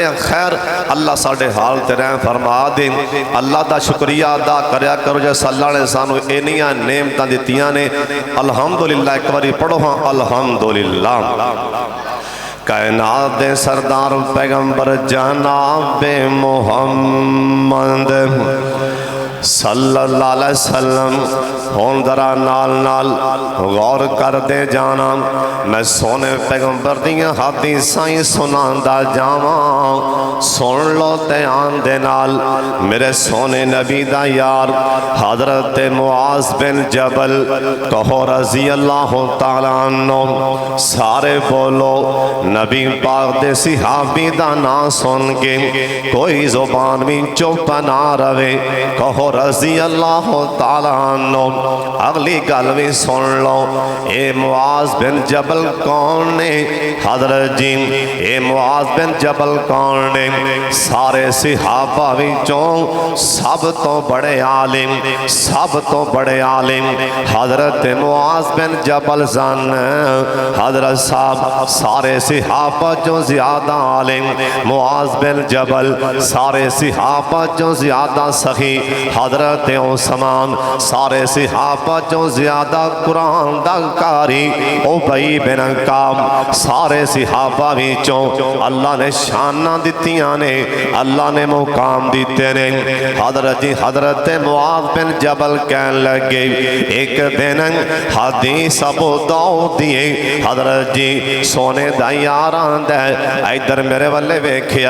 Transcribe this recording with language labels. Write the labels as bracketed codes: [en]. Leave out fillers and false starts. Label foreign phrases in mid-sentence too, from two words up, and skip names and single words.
[pa] خیر اللہ ساڈے حال تے رحم فرما دے۔ اللہ کا شکریہ ادا کریا کرو جس اللہ نے سانوں اینیاں نعمتاں دتیاں نے. الحمدللہ، اک واری پڑھو ہاں الحمدللہ. کائنات دے سردار پیغمبر جنابِ محمد [ar] صلى الله عليه وسلم. [pa] ہن ذرا نال نال غور کرتے جانا، میں سوہنے پیغمبر دیاں حدیثاں ہی سناندا جاواں. سن لو دھیان دے نال، میرے سوہنے نبی دا یار حضرت معاذ بن جبل کہو [ar] رضي الله تعالى عنه. [pa] سارے بولو نبی پاک دے صحابی دا نام سن کے کوئی زبان بھی چپ نہ رہوے، کہو [ar] رضي الله تعالى عنه. [pa] اگلی گل بھی سن لو، اے معاذ بن جبل کون نے? حضرت جی اے معاذ بن جبل کون نے? سارے صحابہ وچوں سب تو بڑے عالم، سب تو بڑے عالم حضرت معاذ بن جبل سن. حضرت صاحب سارے صحابہ چوں زیادہ عالم معاذ بن جبل، سارے صحابہ چوں زیادہ سخی حضرت عثمان سارے صحابہ چوں زیادہ قرآن دا قاری ابی بن کام سارے صحابہ وچوں اللہ نے شاناں دتیاں نے اللہ نے مقام دتے نے حضرت معاذ بن جبل کہن لگے اک دن حدیث ابو داؤد دی حضرت جی سوہنے دا یار آندا ادھر میرے والے ویکھیا